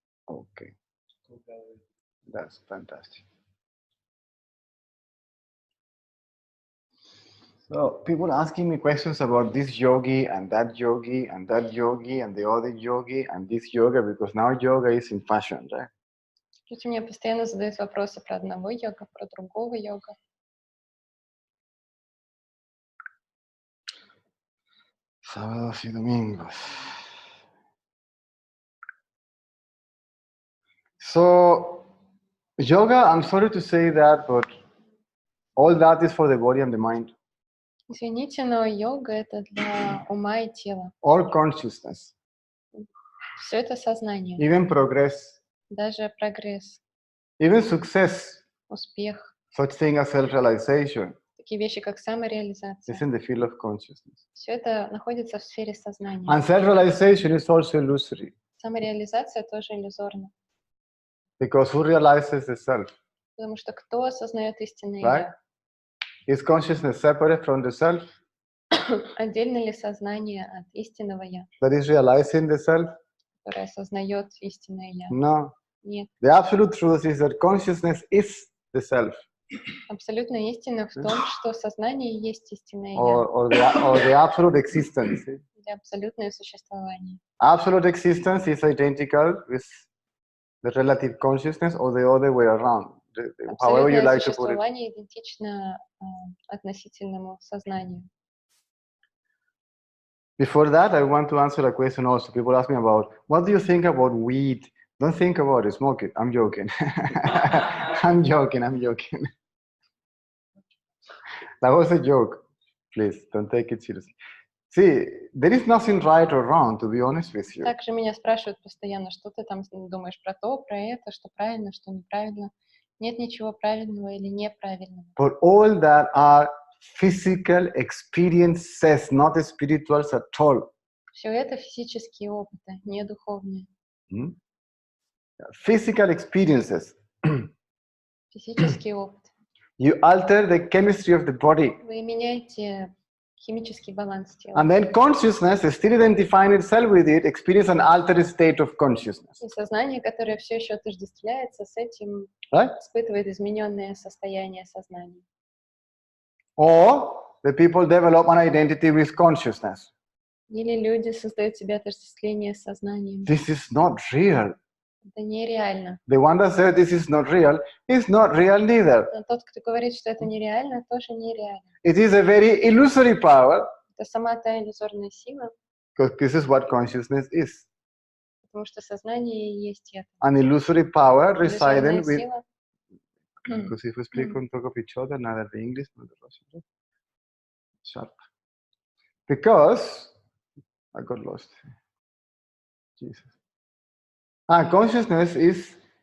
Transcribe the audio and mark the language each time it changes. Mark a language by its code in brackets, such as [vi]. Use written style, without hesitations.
[en] Okay, that's fantastic. So people asking me questions about this yogi and that yogi and that yogi and the other yogi and this yoga, because now yoga is in fashion, right? [ru] Люди мне постоянно задают вопросы про одного йога, про другого йога. Sábados y domingos. [en] So, yoga, I'm sorry to say that, but all that is for the body and the mind. [ru] Извините, но йога это для ума и тела. [en] All consciousness, [ru] Все это сознание, [en] even progress, [ru] даже прогресс, [en] even success, [ru] успех, [en] such thing as self-realization, [ru] такие вещи, как самореализация. [en] is in the field of consciousness. [ru] Все это находится в сфере сознания. [en] And self-realization is also illusory, [ru] Самореализация тоже иллюзорна, [en] because who realizes the self, [ru] потому что кто осознает истинное [en] right? [ru] я? [en] Is consciousness separate from the self [ru] Отдельно ли сознание от истинного я, [en] that is realizing the self? [ru] которое осознает истинное я? [en] No. [ru] Нет. [en] The absolute truth is that consciousness is the self, [ru] Абсолютная истина в том, что сознание и есть истинное я, [en] or the absolute existence. [ru] или абсолютное существование. [en] Absolute existence is identical with the relative consciousness or the other way around, however you [ru] Абсолютное [en] like to put it. [ru] существование идентично относительному сознанию. [en] Before that, I want to answer a question also. People ask me about, what do you think about weed? Don't think about it, smoke it. I'm joking. I'm joking. That was a joke. Please, don't take it seriously. See, there is nothing right or wrong, to be honest with you. [ru] Также меня спрашивают постоянно, что ты там думаешь про то, про это, что правильно, что неправильно. Нет ничего правильного или неправильного. [en] But all that are physical experiences, not spirituals at all. [ru] Все это физические опыты, не духовные. [en] Physical experiences. [ru] Физический опыт. [en] You alter the chemistry of the body. [ru] Вы меняете химический баланс тела. [en] And then consciousness, still identifying itself with it, experience an altered state of consciousness. [ru] И сознание, которое все еще отождествляется с этим, [en] Right? [ru] испытывает измененное состояние сознания. [en] Or the people develop an identity with consciousness. [ru] Или люди создают себе отождествление с сознанием. [en] This is not real. [ru] Это нереально. [en] The one that says this is not real is not real neither. [ru] Но тот, кто говорит, что это нереально, тоже нереально. [en] It is a very illusory power, [ru] Это сама та иллюзорная сила, [en] because this is what consciousness is. [ru] потому что сознание и есть это. [en] An illusory power residing [ru] Иллюзорная [en] with. [ru] сила. [en] Because if we speak on top of each other, neither the English nor the Russian. Sharp. Because I got lost. Jesus. Consciousness is